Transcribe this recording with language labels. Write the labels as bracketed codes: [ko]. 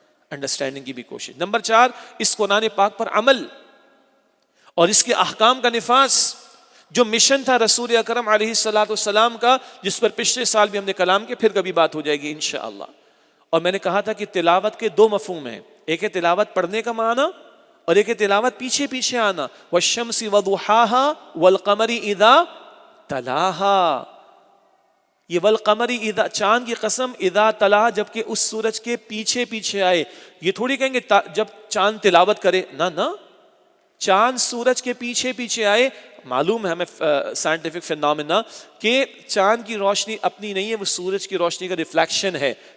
[ur] Understanding کی بھی کوشش. نمبر 4, اس قرآن پاک پر عمل اور اس کے احکام کا نفاذ. جو مشن تھا رسول اکرم علیہ الصلوۃ والسلام کا, جس پر پچھلے سال بھی ہم نے کلام کیا, پھر کبھی بات ہو جائے گی انشاءاللہ. اور میں نے کہا تھا کہ تلاوت کے 2 مفہوم ہیں, ایک ہے تلاوت پڑھنے کا معنی, اور ایک ہے تلاوت پیچھے پیچھے آنا. [ar] والشمس وضحاها والقمر اذا تلاها. [ur] یہ [ar] والقمر اذا, [ur] چاند کی قسم, [ar] اذا تلا, [ur] جبکہ اس سورج کے پیچھے پیچھے آئے. یہ تھوڑی کہیں گے جب چاند تلاوت کرے, نہ, چاند سورج کے پیچھے پیچھے آئے. معلوم ہے ہمیں سائنٹیفک فینومینا کہ چاند کی روشنی اپنی نہیں ہے, وہ سورج کی روشنی کا ریفلیکشن ہے.